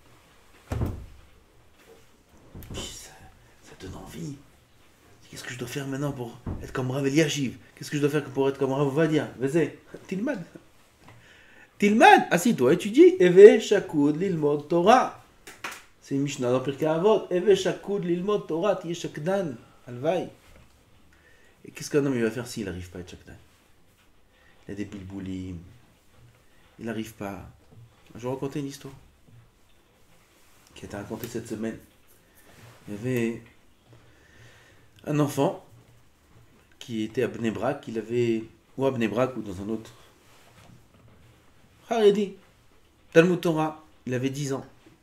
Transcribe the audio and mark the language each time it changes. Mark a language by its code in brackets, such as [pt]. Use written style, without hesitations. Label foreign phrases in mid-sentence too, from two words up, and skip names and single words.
[fr] Ça donne envie. Qu'est-ce que je dois faire maintenant pour être comme Rav Eliashiv? Qu'est-ce que je dois faire pour être comme Rav Ovadia? Vas-y, Tilmad. Tilmad, assis-toi, étudie. [he] הוי שקוד ללמוד תורה. [fr] C'est une Mishnah dans Pirkei Avot. [he] הוי שקוד ללמוד תורה, תהיה שקדן, alvaï. [fr] Et qu'est-ce qu'un homme il va faire s'il n'arrive pas à être shakdan? Il a des bilboulim. Il n'arrive pas. Je vais raconter une histoire qui a été racontée cette semaine. Il y avait un enfant qui était à Bnei Brak, ou à Bnei Brak ou dans un autre Haredi, Talmud Torah, il avait 10 ans.